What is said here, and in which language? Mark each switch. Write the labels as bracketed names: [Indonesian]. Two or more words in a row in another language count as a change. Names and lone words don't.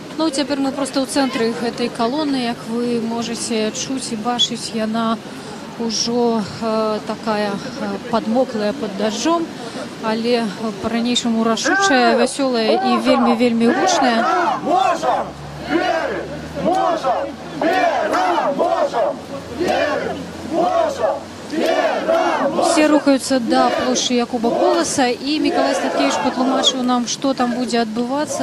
[Belarusian] цяпер мы проста ў цэнтры гэтай калоны, як вы можаце чуць і бачыць, яна ўжо такая падмоклая пад дажджом, але па-ранейшаму рашучая, вясёлая і вельмі-вельмі гучная. [Russian] Можем! Верим! Можем! Вера! Можем! Верим! Можем! [Belarusian] Все рухаюцца да плошчы Якуба Коласа, і Мікалай Статкевіч патлумачыў нам, што там будзе адбывацца.